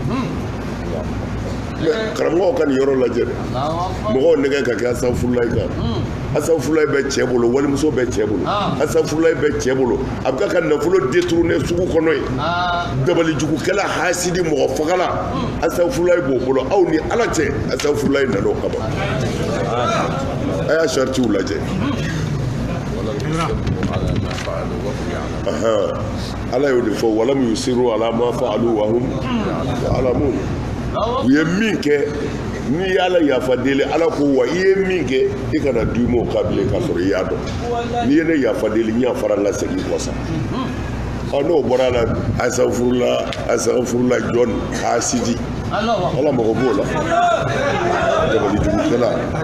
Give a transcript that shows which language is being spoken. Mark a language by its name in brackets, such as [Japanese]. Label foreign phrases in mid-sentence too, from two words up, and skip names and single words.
[Bambara] mɛ karamɔgɔw ka nin yɔrɔ lajɛ dɛ mɔgɔw nɛgɛ ka kɛ astaghfirullah kan astaghfirullah bɛ cɛ bolo walimuso bɛ cɛ bolo astaghfirullah bɛ cɛ bolo a bɛ ka nafolo détourner sugu kɔnɔ yen dabalijugukɛla hasidi mɔgɔ fagala astaghfirullah b'o bolo aw ni ala cɛ astaghfirullah nana o kama a y'a saritiw lajɛ ala y'o de fɔ [Arabic] ولم يصروا على ما فعلوا وهم يعلمون [Bambara] u ye min kɛ n'i y'ala yafa deli ala ko wa i ye min kɛ i kana d'u ma o kan bilen k'a sɔrɔ i y'a dɔn n'i ye ne yafa deli n y'a fara n ka segin kɔ sa n'o bɔra la astaghfirullah jɔn hasidi ala mago b'o la dabalijugukɛla